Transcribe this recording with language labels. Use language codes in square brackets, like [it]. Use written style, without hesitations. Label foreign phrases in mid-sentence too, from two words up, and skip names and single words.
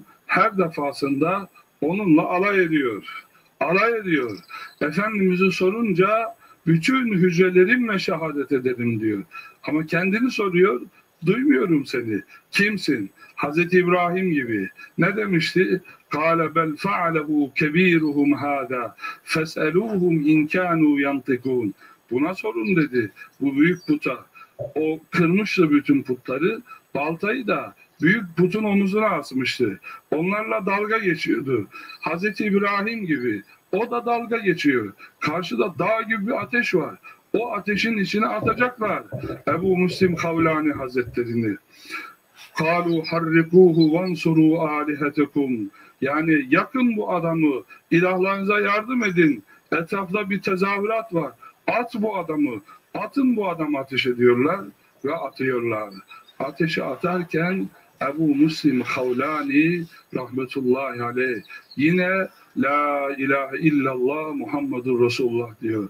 [tr] Her defasında onunla alay ediyor. Alay ediyor. Efendimiz'i sorunca bütün hücrelerimle şehadet ederim diyor. Ama kendini soruyor, duymuyorum seni. Kimsin? Hazreti İbrahim gibi. Ne demişti? [ar] قَالَ بَلْ فَعَلَهُ كَب۪يرُهُمْ هَذَا فَاسْأَلُوهُمْ اِنْ كَانُوا يَنْتِقُونَ. [tr] Buna sorun dedi. Bu büyük puta. O kırmıştı bütün putları. Baltayı da büyük putun omuzuna asmıştı. Onlarla dalga geçiyordu. Hazreti İbrahim gibi. O da dalga geçiyor. Karşıda dağ gibi bir ateş var. O ateşin içine atacaklar Ebu Müslim Havlani Hazretlerini. [ar] قَالُوا حَرِّقُوهُ وَانْصُرُوا آلِهَتَكُمْ. [tr] Yani yakın bu adamı, ilahlarınıza yardım edin. Etrafta bir tezahürat var. At bu adamı, atın bu adamı ateş ediyorlar ve atıyorlar. Ateşe atarken Ebu Müslim Havlani [ar] رحمة الله عليه [tr] yine [ar] لا إله إلا الله محمد رسول الله [tr] diyor.